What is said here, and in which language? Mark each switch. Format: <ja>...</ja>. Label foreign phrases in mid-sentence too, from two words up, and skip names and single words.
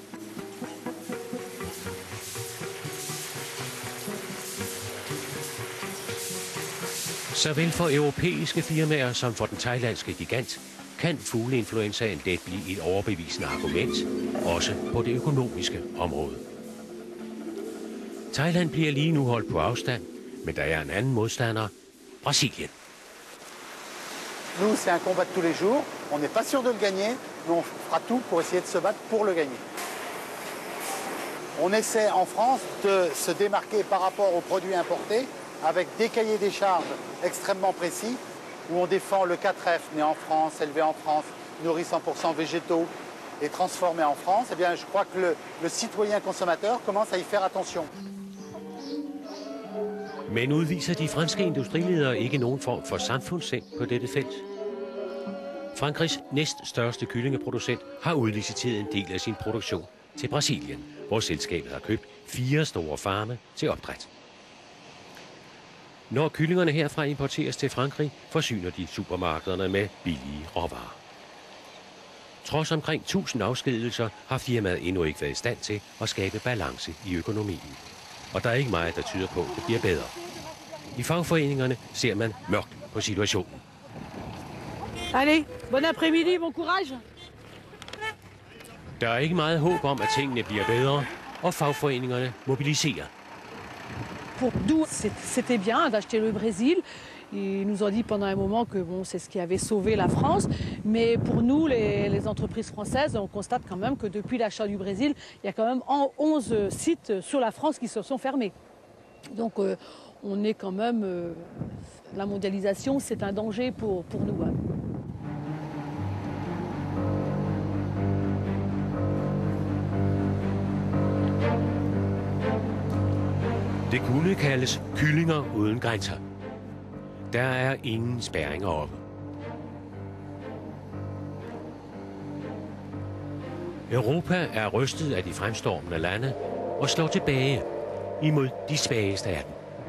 <da>Såvel for europæiske firmaer som for den thailandske gigant, kan fugleinfluenzaen let blive et overbevisende argument, også på det økonomiske område. Thailand bliver lige nu holdt på afstand, men der er en anden modstander, Brasilien.</da> <fr>Nous, c'est un combat de tous les jours. On n'est pas sûr de le gagner, mais on fera tout pour essayer de se battre pour le gagner. On essaie en France de se démarquer par rapport aux produits importés avec des cahiers des charges extrêmement précis où on défend le 4F, né en France, élevé en France, nourri 100% végétaux et transformé en France. Eh bien, je crois que le citoyen consommateur commence à y faire attention.</fr> <da>Men udviser de franske industriledere ikke nogen form for samfundssind på dette felt? Frankrigs næststørste kyllingeproducent har udliciteret en del af sin produktion til Brasilien, hvor selskabet har købt 4 store farme til opdræt. Når kyllingerne herfra importeres til Frankrig, forsyner de supermarkederne med billige råvarer. Trods omkring 1000 afskedigelser har firmaet endnu ikke været i stand til at skabe balance i økonomien. Og der er ikke meget, der tyder på, at det bliver bedre. I fagforeningerne ser man mørkt på situationen.</da> <fr>Allez, bon après-midi, bon courage.</fr> <da>Der er ikke meget håb om, at tingene bliver bedre, og fagforeningerne mobiliserer.</da> <fr>Pour nous, c'était bien d'acheter le Brésil. Ils nous ont dit pendant un moment que bon, c'est ce qui avait sauvé la France. Mais pour nous, les entreprises françaises, on constate quand même que depuis l'achat du Brésil, il y a quand même 11 sites sur la France qui se sont fermés. Donc on est quand même... la mondialisation, c'est un danger pour nous. Hein.</fr> <da>Det kunne kaldes kyllinger uden grænser. Der er ingen spærringer oppe. Europa er rystet af de fremstormende lande og slår tilbage imod de svageste af dem.</da>